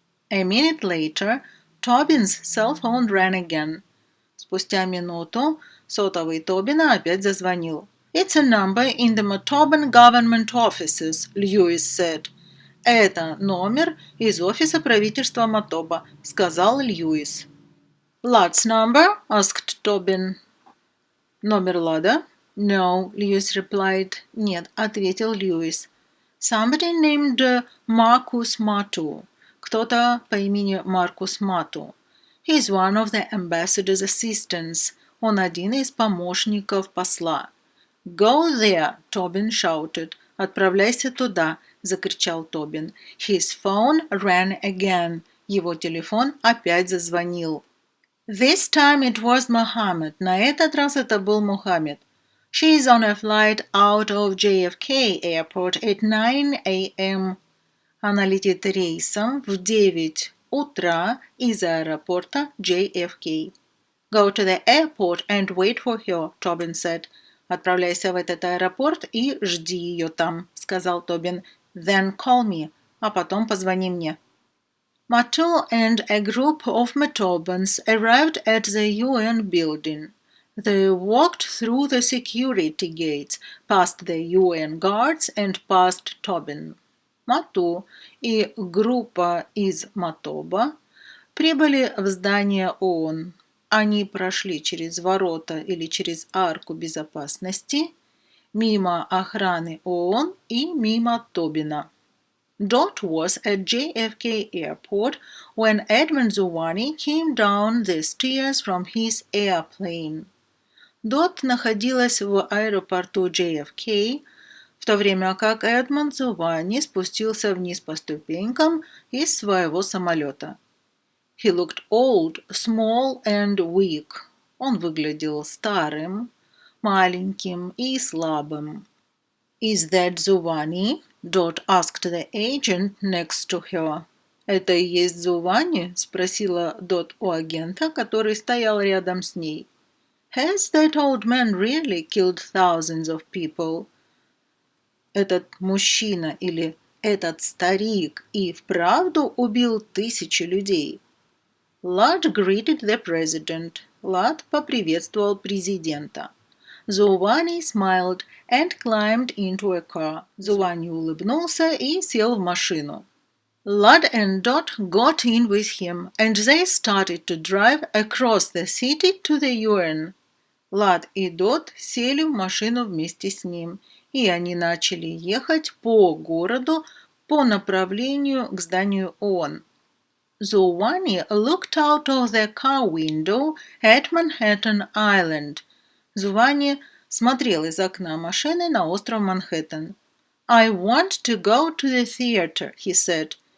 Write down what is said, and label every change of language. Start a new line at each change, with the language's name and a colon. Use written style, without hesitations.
English: A minute later, Tobin's cell phone rang again.
Russian: Спустя минуту сотовый Тобина опять зазвонил.
English: It's a number in the Motoban government offices, Lewis said.
Russian: Это номер из офиса правительства Мотоба, сказал Льюис.
English: Lad's number? Asked Tobin.
Russian: Номер Лада?
English: No, Lewis replied.
Russian: Нет, ответил Льюис.
English: Somebody named Marcus Matu.
Russian: Кто-то по имени Маркус Мату.
English: He's one of the ambassador's assistants.
Russian: Он один из помощников посла.
English: Go there, Tobin shouted.
Russian: Отправляйся туда, закричал Тобин.
English: His phone rang again.
Russian: Его телефон опять зазвонил.
English: This time it was Mohammed.
Russian: На этот раз это был Мухаммед.
English: She is on a flight out of JFK Airport at 9 a.m.
Russian: Она летит рейсом в 9 утра из аэропорта JFK.
English: Go to the airport and wait for her, Tobin said.
Russian: Отправляйся в этот аэропорт и жди ее там, сказал Тобин.
English: Then call me.
Russian: А потом позвони мне.
English: Matu and a group of Matobans arrived at the UN building. They walked through the security gates, past the UN guards and past Tobin.
Russian: Мату и группа из Мотоба прибыли в здание ООН. Они прошли через ворота или через арку безопасности, мимо охраны ООН и мимо Тобина.
English: Dot was at JFK Airport when Edmund Zuvani came down the stairs from his airplane.
Russian: Дот находилась в аэропорту JFK, в то время как Эдмонд Зувани спустился вниз по ступенькам из своего самолета.
English: He looked old, small and weak.
Russian: Он выглядел старым, маленьким и слабым.
English: Is that Zuvani? Dot asked the agent next to her.
Russian: «Это и есть Зувани?» – спросила Дот у агента, который стоял рядом с ней.
English: Has that old man really killed thousands of people?
Russian: Этот мужчина или этот старик и вправду убил тысячи людей?
English: Lad greeted the president.
Russian: Лад поприветствовал президента. Зувани smiled and climbed into a car. Зувани улыбнулся и сел в машину.
English: Lad and Dot got in with him, and they started to drive across the city to the UN.
Russian: Лад и Дот сели в машину вместе с ним, и они начали ехать по городу по направлению к зданию ООН.
English: Zuvani looked out of the car window at Manhattan Island.
Russian: Зувани смотрел из окна машины на остров Манхэттен.
English: I want to go to the theater, he said.